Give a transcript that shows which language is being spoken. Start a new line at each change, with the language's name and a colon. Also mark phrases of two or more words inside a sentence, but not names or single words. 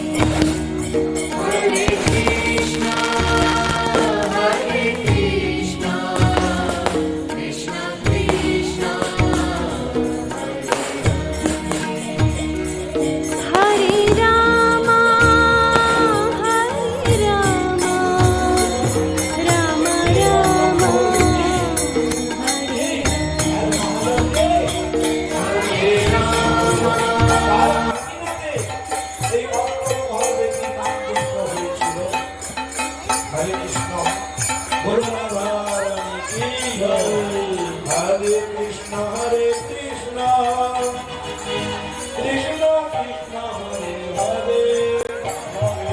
Sanskrit: Hare Krishna, Hare Krishna, Krishna Krishna, Hare Rama, Hare Rama, Rama Rama, Hare
Bangla: এই ভক্ত মহল ব্যক্তি নাম যুক্ত হয়েছিল। হরে কৃষ্ণ গৌরবাণী কি জয়।
Sanskrit: হরে কৃষ্ণ কৃষ্ণ কৃষ্ণ হরে হরে, হরে